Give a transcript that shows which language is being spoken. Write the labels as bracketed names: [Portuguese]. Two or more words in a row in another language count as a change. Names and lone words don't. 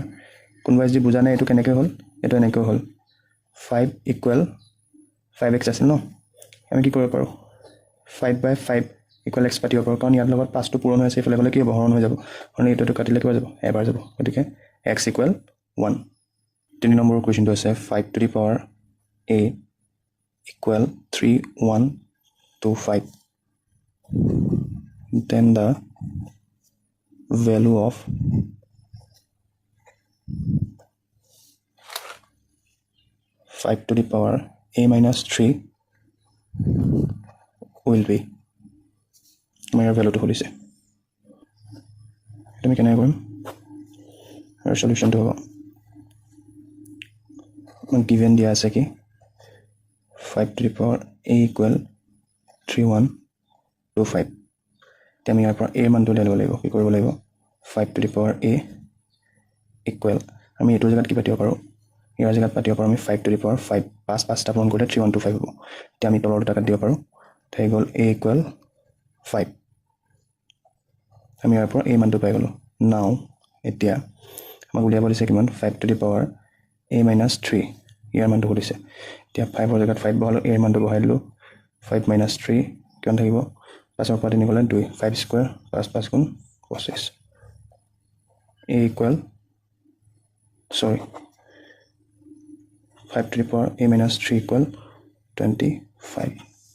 [Assamese] কোনোবাই যদি বুজা নাই এইটো কেনেকৈ হ'ল, এইটো এনেকৈ হ'ল 5 ইকুৱেল 5x আছিল ন, আমি কি কৰিব পাৰোঁ? 5/5 ইকুৱেল x পাতিব পাৰোঁ, কাৰণ ইয়াৰ লগত 5টো পূৰণ হৈ আছে, এইফালে গ'লে কি হ'ব? হৰণ হৈ যাব। কাৰণ এইটো কাটিলে কিবা যাব? এবাৰ যাব। গতিকে x ইকুৱেল 1। 3 নম্বৰৰ কুৱেশ্যনটো আছে, [English] 5 to the power a ইকুৱেল 3125 then the value of five to the power a minus 3 will be। [Assamese] আমাৰ ইয়াৰ ভেলুটো খুলিছে, আমি কেনেকৈ কৰিম? আৰু সলিউশ্যনটো হ'ব গিভেন দিয়া আছে কি [English] 5 to the power a [Assamese] ইকুৱেল 3125। এতিয়া আমি ইয়াৰ পৰা a মানটো উলিয়াই ল'ব লাগিব। কি কৰিব লাগিব? [English] 5 to the power a [Assamese] ইকুৱেল, আমি এইটোৰ জেগাত কি পাতিব পাৰোঁ? ইয়াৰ জেগাত পাতিব পাৰোঁ আমি [English] 5 to the power 5। [Assamese] 5টা পূৰণ কৰিলে 3125 হ'ব। এতিয়া আমি তলৰ দুটা কাটি দিব পাৰোঁ, থাকি গ'ল a ইকুৱেল 5। আমি ইয়াৰ পৰা a মানটো পাই গ'লোঁ। নাও এতিয়া আমাক উলিয়াব দিছে কিমান 5 [English] to the power a minus 3 [Assamese] ইয়াৰ মানটো সুধিছে এতিয়া 5 ৰ জেগাত 5 বহালো a ৰ মানটো বহাই দিলোঁ [English] 5 minus 3 [Assamese] কিমান থাকিব 5 ৰ পৰা 3 গ'লে 2 5 স্কুৱেৰ 5 5 গুণ 25 [English] a equal 5 to the power a minus 3 equal 25